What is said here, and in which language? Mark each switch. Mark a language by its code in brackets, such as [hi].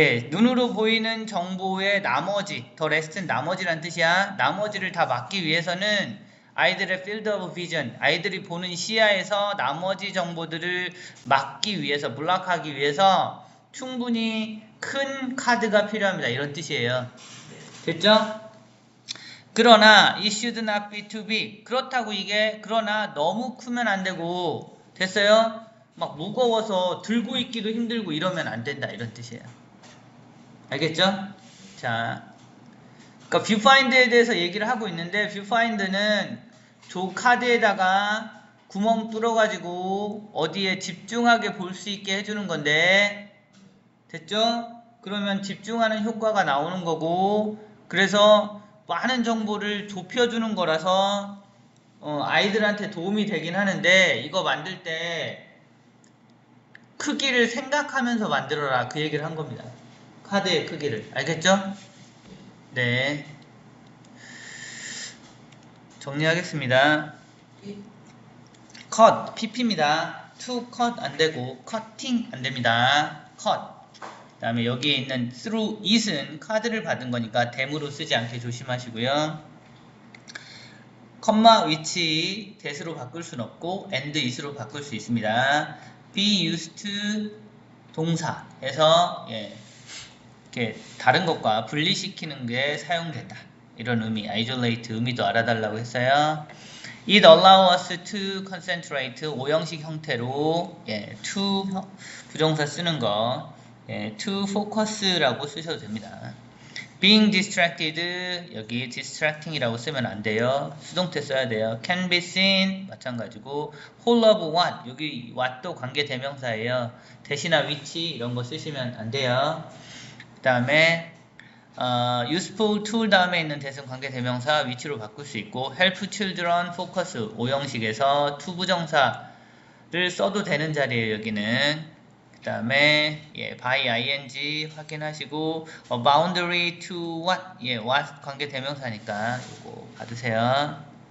[ko] 눈으로 보이는 정보의 나머지, [en] the rest [ko] 는 나머지란 뜻이야. 나머지를 다 막기 위해서는 아이들의 [en] field of vision, [ko] 아이들이 보는 시야에서 나머지 정보들을 막기 위해서, 블락하기 위해서 충분히 큰 카드가 필요합니다. 이런 뜻이에요. 됐죠? 그러나 [en] it should not be too big. [ko] 그렇다고 이게 그러나 너무 크면 안 되고 됐어요? 막 무거워서 들고 있기도 힘들고 이러면 안 된다 이런 뜻이에요. 알겠죠? 자, 그러니까 뷰파인드에 대해서 얘기를 하고 있는데 뷰파인드는 조 카드에다가 구멍 뚫어가지고 어디에 집중하게 볼 수 있게 해주는 건데 됐죠? 그러면 집중하는 효과가 나오는 거고 그래서 많은 정보를 좁혀주는 거라서 아이들한테 도움이 되긴 하는데 이거 만들 때 크기를 생각하면서 만들어라 그 얘기를 한 겁니다. 카드의 크기를 알겠죠? 네, 정리하겠습니다. 예. cut, pp입니다. to cut 안되고 cutting 안됩니다. cut. 그 다음에 여기에 있는 through it은 카드를 받은 거니까 댐으로 쓰지 않게 조심하시고요. 컴마 which that으로 바꿀 순 없고 and it으로 바꿀 수 있습니다. be used to 동사에서 이렇게 다른 것과 분리시키는 게 사용된다. 이런 의미, isolate 의미도 알아달라고 했어요. [en] It allows us to concentrate [ko] 오형식 형태로 to 부정사 쓰는 거 to focus라고 쓰셔도 됩니다. [en] Being distracted [ko] 여기 distracting이라고 쓰면 안 돼요. 수동태 써야 돼요. [en] Can be seen [ko] 마찬가지고 whole of what 여기 what도 관계대명사예요. 대신나 which 이런 거 쓰시면 안 돼요. 그 다음에 useful to 다음에 있는 대승 관계대명사 which로 바꿀 수 있고 [en] help children focus [ko] 오형식에서 to 부정사를 써도 되는 자리예요. 여기는 그 다음에 by ing 확인하시고 boundary to what what 관계대명사니까 이거 받으세요.